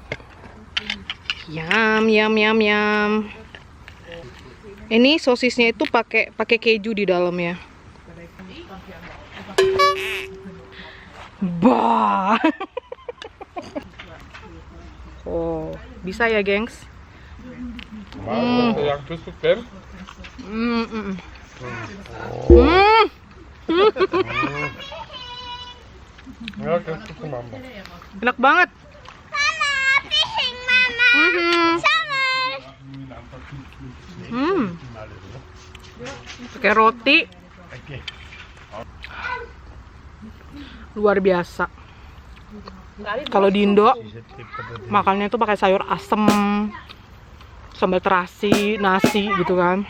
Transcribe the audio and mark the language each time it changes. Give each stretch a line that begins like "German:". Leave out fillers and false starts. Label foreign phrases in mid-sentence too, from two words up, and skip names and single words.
Indonesian: Yam yam yam yam. Ini sosisnya itu pakai keju di dalamnya. Bah. Oh, bisa ya, gengs?
Dutch: Maar ja, dus ook ver. Ja, ik heb het voor mama.
Indonesian: Enak banget.
English: Mama, fishing, Mama. Summer.
Indonesian: Pakai roti. Luar biasa. Kalau di Indo makannya tuh pakai sayur asem, sambal terasi, nasi gitu kan.